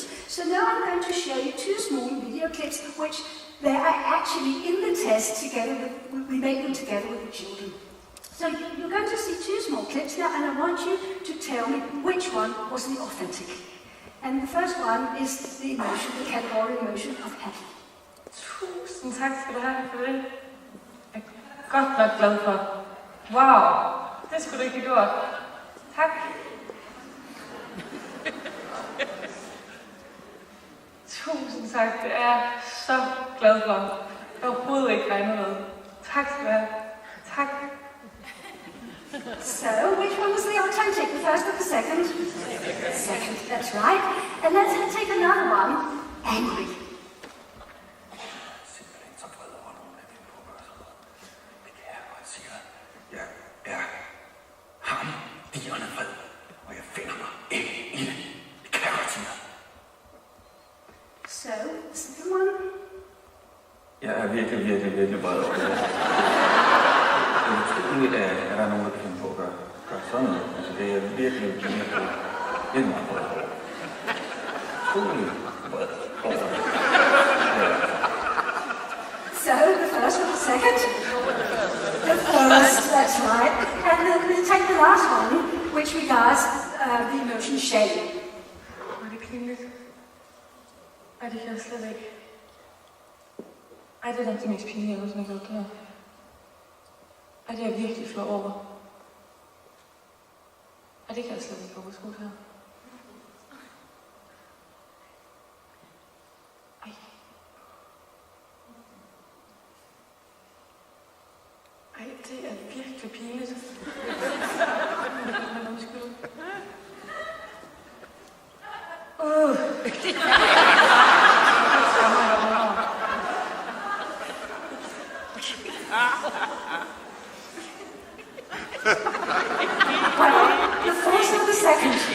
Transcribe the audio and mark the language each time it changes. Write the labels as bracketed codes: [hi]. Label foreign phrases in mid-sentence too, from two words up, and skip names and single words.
[en] So now I'm going to show you two small video clips, which they are actually in the test together with, we make them together with the children. So you're going to see two small clips now, and I want you to tell me which one was the authentic. And the first one is the emotion, the category emotion of happy. [da] Tusind tak skal du have for det. Jeg er godt nok glad for. Wow, det skulle du ikke have gjort. Tak. Tusind tak, det er jeg så glad for. Jeg har overhovedet ikke regnet med. Tak skal du have. Tak. [en] So, which one was the authentic, the first or the second? Second, that's right. And let's take another one, angry. [da] Simpelthen så vred over nogle af mine pågørelser. Det kan jeg godt sige dig. Jeg er hamrende vred, og jeg finder mig ikke i det. Det kan jeg godt sige dig. [en] So, the second one? [da] Jeg er virkelig vred over det. Det er utroligt, at der er nogen, der kan finde på at gøre sådan noget. Altså, det er virkelig meget vred over. Utrolig vred over. [en] So, the first or the second? The first, that's right. And then we take the last one, which regards the emotion shame. [da] Var det pinligt? Ej, det kan jeg slet ikke. Ej, det er nok det mest pinlige, jeg nogensinde har gjort det her. Ej, det er jeg virkelig flov over. Ej, det kan jeg slet ikke overskue her. Ej. Ej, det er virkelig pinligt. Men undskyld. [en] The first or the second?